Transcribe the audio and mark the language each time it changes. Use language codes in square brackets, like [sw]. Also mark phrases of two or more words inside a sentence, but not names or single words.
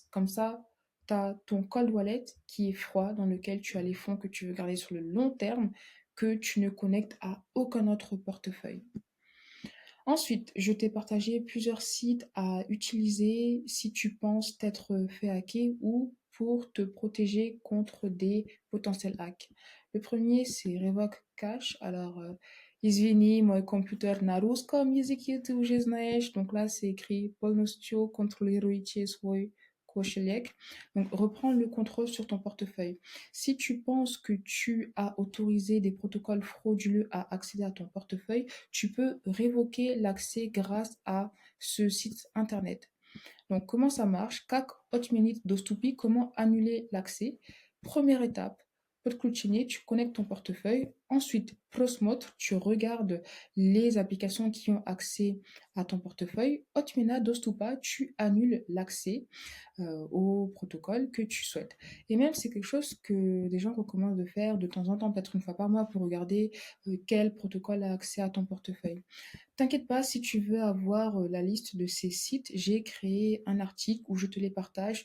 [fr] Comme ça, tu as ton [en] cold wallet [fr] qui est froid, dans lequel tu as les fonds que tu veux garder sur le long terme, que tu ne connectes à aucun autre portefeuille. Ensuite, je t'ai partagé plusieurs sites à utiliser si tu penses t'être fait hacker ou pour te protéger contre des potentiels hacks. Le premier, c'est Revoke Cache. Alors, [ru] Извини, мой компьютер на русском языке, ты уже знаешь. [fr] Donc là, c'est écrit [ru] полностью контролируйте свой кошелек. [fr] Donc, reprends le contrôle sur ton portefeuille. Si tu penses que tu as autorisé des protocoles frauduleux à accéder à ton portefeuille, tu peux révoquer l'accès grâce à ce site internet. Donc, comment ça marche? [ru] Как отменить доступи? [fr] Comment annuler l'accès? Première étape, Podключение, tu connectes ton portefeuille. Ensuite, Prosмотр, tu regardes les applications qui ont accès à ton portefeuille. [ru] Отмена доступа, [fr] tu annules l'accès au protocole que tu souhaites. Et même, c'est quelque chose que des gens recommandent de faire de temps en temps, peut-être une fois par mois, pour regarder quel protocole a accès à ton portefeuille. T'inquiète pas, si tu veux avoir la liste de ces sites, j'ai créé un article où je te les partage.